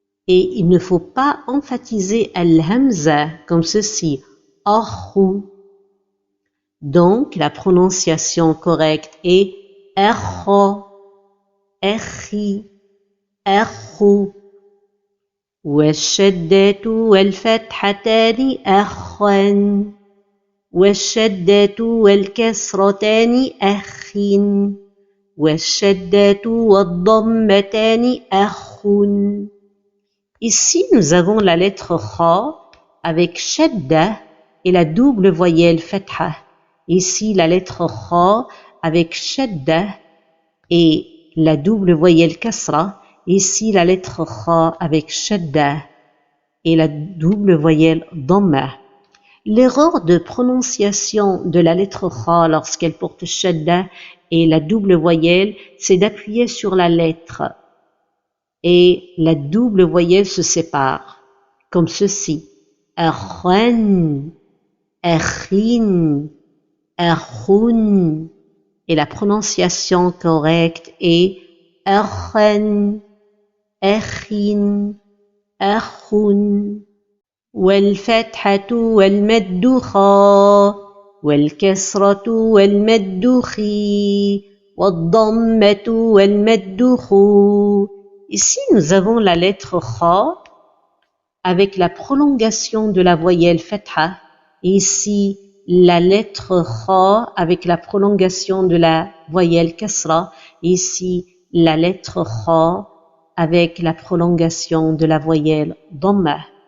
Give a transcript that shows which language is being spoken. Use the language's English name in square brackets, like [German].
[French] Et il ne faut pas emphatiser al-hamza comme ceci. [Arabic] أخو. [French] Donc, la prononciation correcte est [Arabic] أخو, أخي, أخو. والشدة والفتحتان أخا، والشدة والكسرتان أخ، والشدة والضمتان أخ. [French] Ici, nous avons la lettre Kha avec shadda et la double voyelle fatha. Ici, la lettre Kha avec shadda et la double voyelle kasra. Ici, la lettre Kha avec shadda et la double voyelle dhamma. L'erreur de prononciation de la lettre Kha lorsqu'elle porte shadda et la double voyelle, c'est d'appuyer sur la lettre et la double voyelle se sépare, comme ceci. [Arabic] Akhan, akhin, akhun. [French] Et la prononciation correcte est [Arabic] akhan, akhin, akhun. والفتحة والمد خا، والكسرة والمد خي، والضمة والمد خو. [French] Ici, nous avons la lettre Kha avec la prolongation de la voyelle fatha. Et ici, la lettre Kha avec la prolongation de la voyelle kasra. Et ici, la lettre Kha avec la prolongation de la voyelle dhamma.